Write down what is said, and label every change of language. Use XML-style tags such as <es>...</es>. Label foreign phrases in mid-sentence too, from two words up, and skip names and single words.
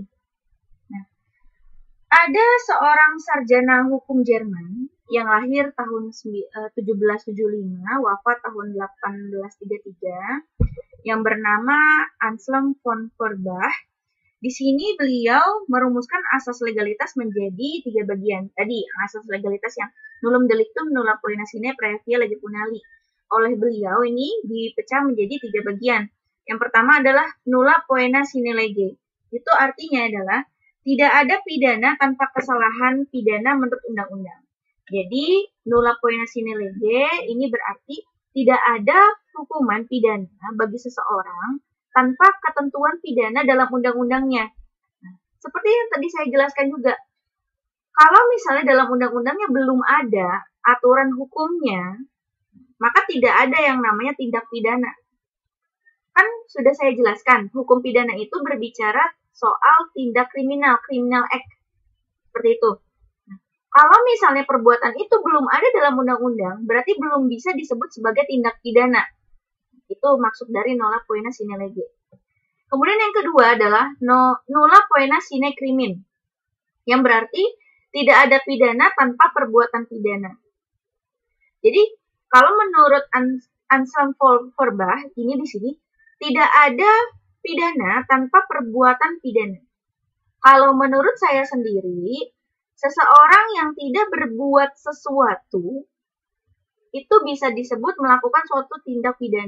<id>Nah, ada seorang sarjana hukum Jerman yang lahir tahun 1775, wafat tahun 1833, yang bernama Anselm von Feuerbach. Di sini beliau merumuskan asas legalitas menjadi 3 bagian. Tadi asas legalitas yang</id> <la>nullum delictum, nulla poena sine, praevia via lege punali.</la> <id>Oleh beliau ini dipecah menjadi 3 bagian. Yang pertama adalah</id> <la>nulla poena sine lege.</la> <id>Itu artinya adalah tidak ada pidana tanpa kesalahan pidana menurut undang-undang. Jadi,</id> <la>nulla poena sine lege</la> <id>ini berarti tidak ada hukuman pidana bagi seseorang tanpa ketentuan pidana dalam undang-undangnya. Nah, seperti yang tadi saya jelaskan juga, kalau misalnya dalam undang-undangnya belum ada aturan hukumnya, maka tidak ada yang namanya tindak pidana. Kan sudah saya jelaskan, hukum pidana itu berbicara soal tindak kriminal,</id> <en>criminal act.</en> <id>Seperti itu. Nah, kalau misalnya perbuatan itu belum ada dalam undang-undang, berarti belum bisa disebut sebagai tindak pidana. Itu maksud dari</id> <la>nulla poena sine lege.</la> <id>Kemudian yang kedua adalah</id> <la>nulla poena sine crimin,</la> <id>yang berarti tidak ada pidana tanpa perbuatan pidana. Jadi, kalau menurut Anselm Feuerbach, ini di sini, tidak ada pidana tanpa perbuatan pidana. Kalau menurut saya sendiri, seseorang yang tidak berbuat sesuatu itu bisa disebut melakukan suatu tindak pidana.</id>